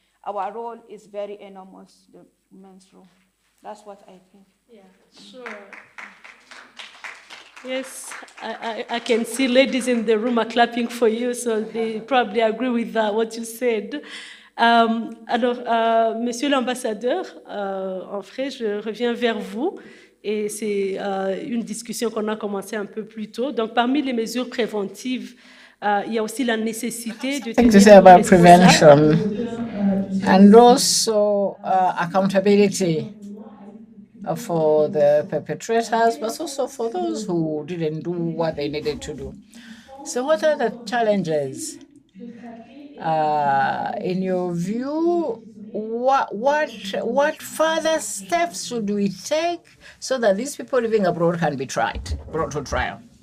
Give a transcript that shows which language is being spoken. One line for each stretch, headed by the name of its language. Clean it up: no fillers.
English: Our role is very enormous, the women's role. That's what I think. Yeah, sure. Yes, I can see ladies in the room are clapping for you, so they probably agree with what you said.
French: Alors, Monsieur l'ambassadeur, en fait, je reviens vers vous. Et c'est une discussion qu'on a commencé un peu plus tôt. Donc, parmi les mesures préventives, il y a aussi la nécessité de
English: thing to say about prevention and also accountability for the perpetrators, but also for those who didn't do what they needed to do. So what are the challenges? In your view, what further steps should we take so that these people living abroad can be brought to trial?